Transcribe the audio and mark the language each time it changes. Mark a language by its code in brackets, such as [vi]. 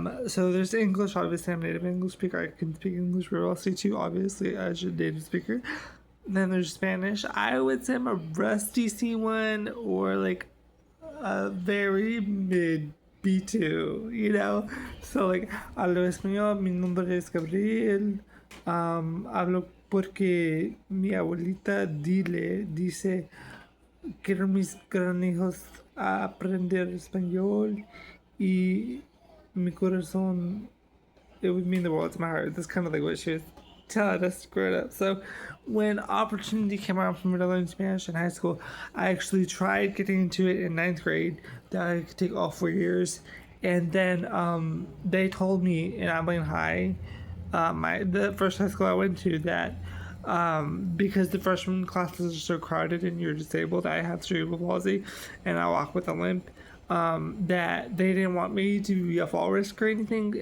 [en] So there's English, obviously I'm a native English speaker. I can speak English very well, C2, obviously, as a native speaker. Then there's Spanish. I would say I'm a rusty C1 or like a very mid B2, you know? [es] So, like, hablo español, mi nombre es Gabriel. Hablo porque mi abuelita dice, quiero mis gran hijos a aprender español y mi corazón, [en] it would mean the world to my heart. That's kind of like what she was telling us growing up. So when opportunity came around for me to learn Spanish in high school, I actually tried getting into it in ninth grade. That I could take all 4 years. And then they told me in Abilene High, the first high school I went to, that because the freshman classes are so crowded and you're disabled, I have cerebral palsy and I walk with a limp, that they didn't want me to be a fall risk or anything.